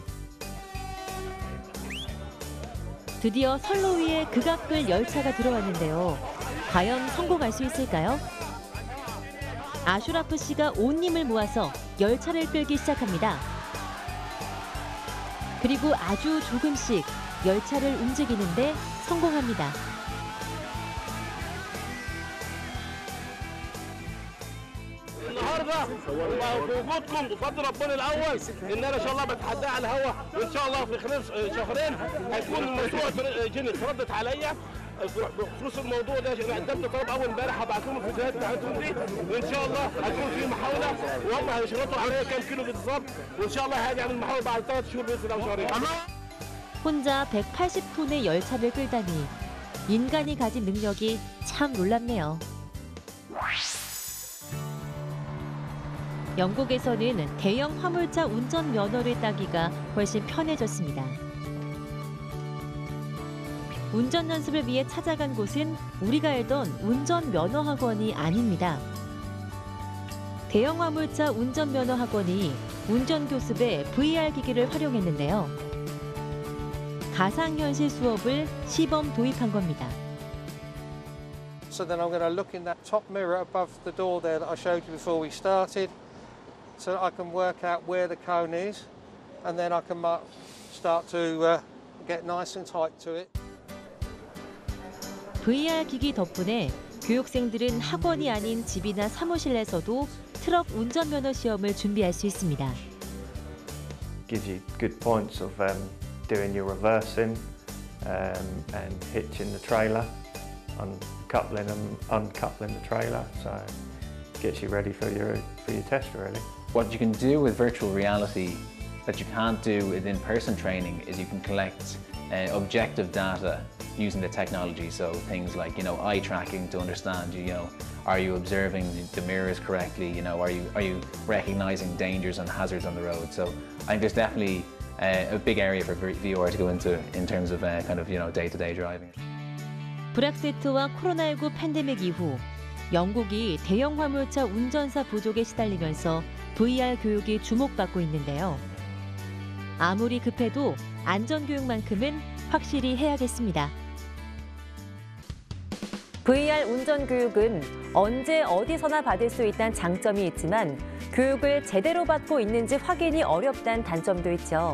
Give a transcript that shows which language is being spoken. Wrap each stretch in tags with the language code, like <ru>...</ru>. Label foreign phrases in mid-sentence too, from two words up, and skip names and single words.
<ko>드디어 선로 위에 그가 끌 열차가 들어왔는데요. 과연 성공할 수 있을까요? 아슈라프 씨가 온 힘을 모아서 열차를 끌기 시작합니다. 그리고 아주 조금씩 열차를 움직이는데 성공합니다.</ko> <ar>النهارده بوجودكم بفضل ربنا الاول ان انا ان شاء الله بتحداه على الهواء وان شاء الله في خلال شهرين هيكون الموضوع جنس ردت عليا بخصوص الموضوع ده. انا قدمت طلب اول امبارح هبعت لهم الفيديوهات بتاعتهم دي وان شاء الله هيكون في محاوله وهم هيشرطوا عليا كام كيلو بالظبط وان شاء الله هاجي اعمل محاوله بعد 3 شهور باذن الله شهرين.</ar> <ko>혼자 180톤의 열차를 끌다니 인간이 가진 능력이 참 놀랍네요. 영국에서는 대형 화물차 운전 면허를 따기가 훨씬 편해졌습니다. 운전 연습을 위해 찾아간 곳은 우리가 알던 운전 면허 학원이 아닙니다. 대형 화물차 운전 면허 학원이 운전 교습에 VR 기기를 활용했는데요. 가상현실 수업을 시범 도입한 겁니다.</ko> <en>So then I'm going to look in that top mirror above the door there that I showed you before we started. so I can work out where the cone is, and then I can start to get nice and tight to it.</en> <ko>VR 기기 덕분에 교육생들은 학원이 아닌 집이나 사무실에서도 트럭 운전면허 시험을 준비할 수 있습니다.</ko> <en>Gives you good points of doing your reversing and hitching the trailer, uncoupling and uncoupling the trailer, so gets you ready for your test really. What you can do with virtual reality that you can't do with in-person training is you can collect objective data using the technology. So things like, eye tracking to understand, are you observing the mirrors correctly? Are you recognizing dangers and hazards on the road? So I think there's definitely a big area for VR to go into in terms of day-to-day driving.</en> <ko>브렉시트와 코로나19 팬데믹 이후 영국이 대형 화물차 운전사 부족에 시달리면서 VR 교육이 주목받고 있는데요. 아무리 급해도 안전교육만큼은 확실히 해야겠습니다. VR 운전교육은 언제 어디서나 받을 수 있다는 장점이 있지만 교육을 제대로 받고 있는지 확인이 어렵다는 단점도 있죠.</ko>